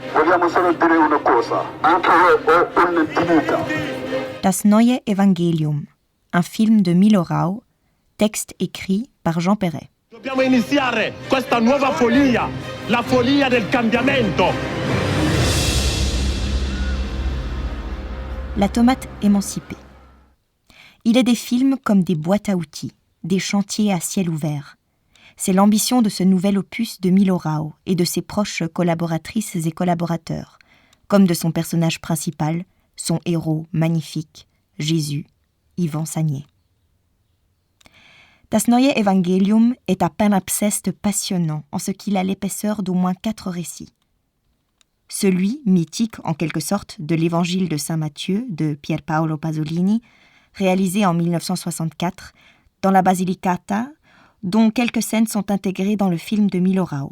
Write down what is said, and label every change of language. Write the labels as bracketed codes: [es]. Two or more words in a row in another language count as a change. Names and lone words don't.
[it] Vogliamo solo dire una cosa, anche io ho un'intimità. [fr] Das neue Evangelium, un film de Milo Rau, texte écrit par Jean Perret. [it] Dobbiamo iniziare questa nuova follia, la follia del cambiamento. [fr] La tomate émancipée. Il est des films comme des boîtes à outils, des chantiers à ciel ouvert. C'est l'ambition de ce nouvel opus de Milo Rau et de ses proches collaboratrices et collaborateurs, comme de son personnage principal, son héros magnifique, Jésus, Ivan Sagnier. Das neue Evangelium est un palimpseste passionnant en ce qu'il a l'épaisseur d'au moins 4 récits. Celui, mythique en quelque sorte, de l'Évangile de Saint Matthieu de Pier Paolo Pasolini, réalisé en 1964 dans la Basilicata, dont quelques scènes sont intégrées dans le film de Milo Rau.